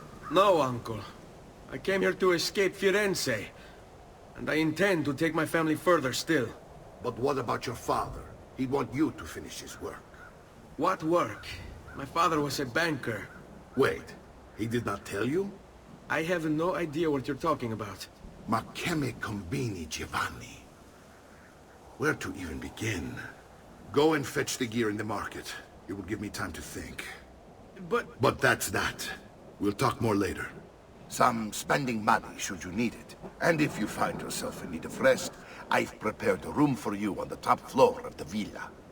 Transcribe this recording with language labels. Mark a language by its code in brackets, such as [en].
[en] No, Uncle. I came here to escape Firenze. And I intend to take my family further still. But what about your father? He'd want you to finish his work. What work? My father was a banker. Wait, he did not tell you? I have no idea what you're talking about. [it] Ma che me combini, Giovanni? [en] Where to even begin? Go and fetch the gear in the market. It will give me time to think. But that's that. We'll talk more later. Some spending money should you need it. And if you find yourself in need of rest, I've prepared a room for you on the top floor of the villa.